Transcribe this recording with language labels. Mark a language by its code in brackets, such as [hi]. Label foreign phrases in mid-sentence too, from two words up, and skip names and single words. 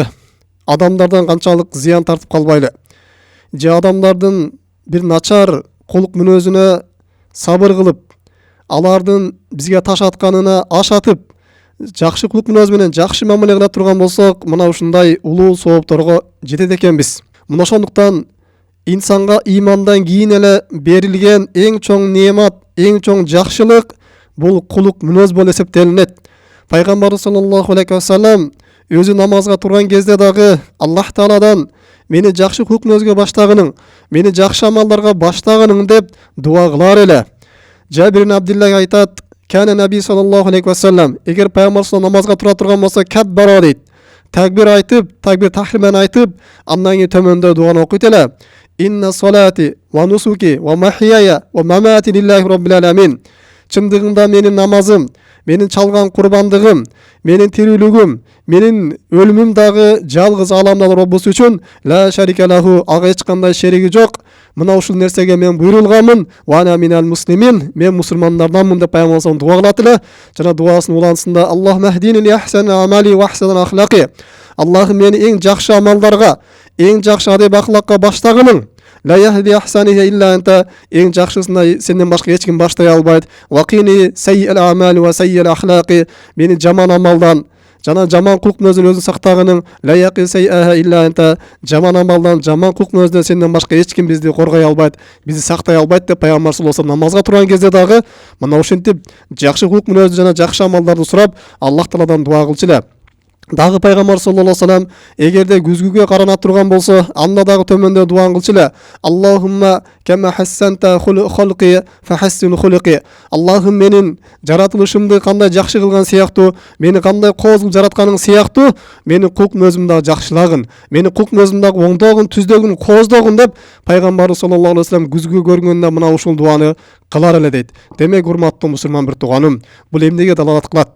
[ky] Адамдардан канчалык зыян тартып калбайлы. Же адамдардын бир начар кулук мүнөзүнө сабыр кылып, алардын бизге таш атканына ашатып, жакшы кулук мүнөз менен жакшы мамиле кыла турган болсок, мына ушундай улуу соопторго жетет экенбиз. Мына ошондуктан инсанга имандан кийин эле берилген эң чоң неемат, эң чоң жакшылык бул кулук мүнөз болуп эсептелинет. Пайгамбарыбыз [ar] صلى الله عليه وسلم [ky] өзү намазга турган кезде дагы Аллах Тааладан мени жакшы кулук мүнөзгө баштагының, мени жакшы амалдарга баштагының деп дуа кылар эле. Жабир ибн Абдуллах айтат: [ar] كان النبي صلى الله عليه وسلم [ky] эгер пайгамбар намазга тура турган болсо каббара дейт. Такбир айтып, [ar] تكبيرة التحريمة [ky] айтып, андан кийин төмөндө дуаны окуйт эле. [ar] إن صلاتي ونسكي ومحياي ومماتي لله رب العالمين. [ky] чындыгында менин намазым, менин чалган курбандыгым, менин тирүүлүгүм, менин өлүмүм дагы жалгыз аламдын Роббусу үчүн [ar] لا شريك له, [ky] ага эч кандай шериги жок. Мына ушул нерсеге мен буйрулганмын. [ar] وأنا من المسلمين, [ky] мен мусулмандарданмын деп пайгамбарыбыз дуа кылат эле. Жана дуасынын улантысында [ar] اللهم اهدني لأحسن الأعمال وأحسن الأخلاق. [ky] Аллахым мени эң жакшы амалдарга, эң жакшы адеп акылакка баштагының. [ar] لا يهدي لأحسنها إلا أنت, [ky] эң жакшысына сенден башка эч ким баштай албайт. [ar] وقني سيئ الأعمال وسيئ الأخلاق, [ky] мени жаман амалдан жана жаман кулк мүнөздөн өзүн сактагының. [ar] لا يقي سيئها إلا أنت, [ky] жаман амалдан, жаман кулк мүнөздөн сенден башка эч ким бизди коргой албайт, бизди сактай албайт деп пайгамбар [ar] صلى الله عليه [ky] намазга турган кезде дагы мына ушинтип жакшы кулк мүнөздү жана жакшы амалдарды сурап Аллах Тааладан дуа кылчу эле. Дагы пайгамбар [ar] صلى الله عليه وسلم [ky] эгерде күзгүгө карана турган болсо, анда дагы төмөндө дуа кылчу эле. [ar] اللهم كما حسنت خلقي فحسن خلقي. [ky] Аллахым менин жаратылышымды кандай жакшы кылган сыяктуу, мени кандай кооз кылып жаратканың сыяктуу, менин кулк мүнөзүмдү дагы жакшылагын, менин кулк мүнөзүмдү дагы оңдогун, түздөгүн, кооздогун деп пайгамбар [ar] صلى الله عليه وسلم [ky] күзгү көргөндө мына ушул дуаны кылар эле дейт. Демек урматтуу мусулман бир тууганым, бул эмнеге далалат кылат?